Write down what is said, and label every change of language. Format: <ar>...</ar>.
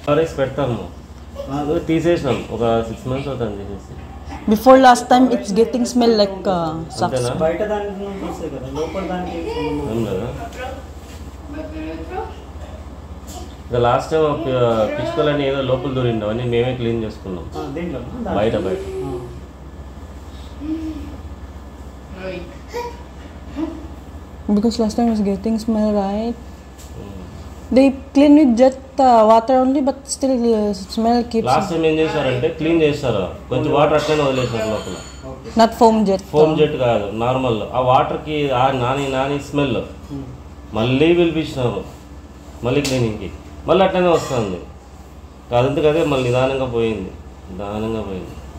<te>RX పెడతాము తీసేసినాం ఒక 6 months అవుతుంది తీసేసి</te> <en>Before last time it's getting smell like socks.</en> <te>బయట దానికి వస్తాయి కదా లోపల దానికి కదా ఇంకా లాస్ట్ టైం పిచ్చుకలని ఏదో లోపల దూరిండు అవన్నీ మేమే క్లీన్ చేసుకున్నాం బయట</te> <en>Because last time it was getting smell, right? They clean with jet water only, but still smell keeps.</en> <te>Last time ఏం చేశారంటే క్లీన్ చేశారు కొంచెం వాటర్ అట్లనే వదిలేసారు లోపల</te> <en>Not foam jet.</en> <te>Foam jet కాదు నార్మల్ ఆ వాటర్కి ఆ నాని స్మెల్ మళ్ళీ పిలిపించినారు మళ్ళీ క్లీనింగ్కి మళ్ళీ అట్లనే వస్తుంది అదంతా కదే మళ్ళీ నిదానంగా పోయింది</te>